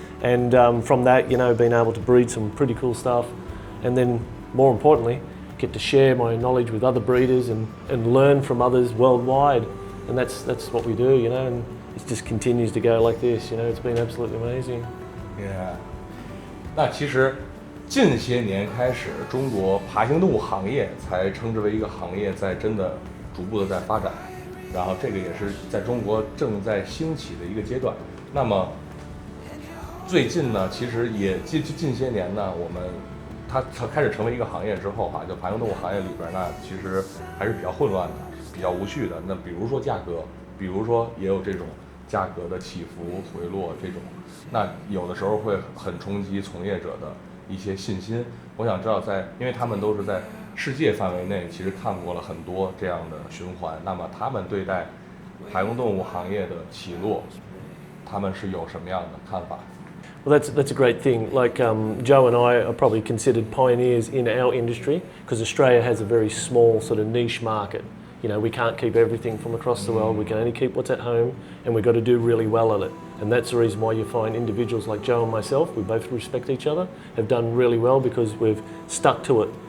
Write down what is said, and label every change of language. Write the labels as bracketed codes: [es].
[en] And from that, you know, being able to breed some pretty cool stuff, and then more importantly, get to share my knowledge with other breeders and learn from others worldwide. And that's what we do, you know, and it just continues to go like this, you know, it's been absolutely amazing. Yeah. [zh] 那其实近些年开始，中国爬行动物行业才称之为一个行业，在真的逐步的在发展，然后这个也是在中国正在兴起的一个阶段。那么最近呢，其实也近些年呢，它开始成为一个行业之后哈，就爬行动物行业里边呢，其实还是比较混乱的，比较无序的。那比如说价格，比如说也有这种价格的起伏回落这种，那有的时候会很冲击从业者的一些信心。我想知道因为他们都是在世界范围内，其实看过了很多这样的循环，那么他们对待爬行动物行业的起落，他们是有什么样的看法？ [en] Well, that's a great thing. Like Joe and I are probably considered pioneers in our industry because Australia has a very small sort of niche market. You know, we can't keep everything from across the world. We can only keep what's at home, and we've got to do really well at it. And that's the reason why you find individuals like Joe and myself, we both respect each other, have done really well because we've stuck to it.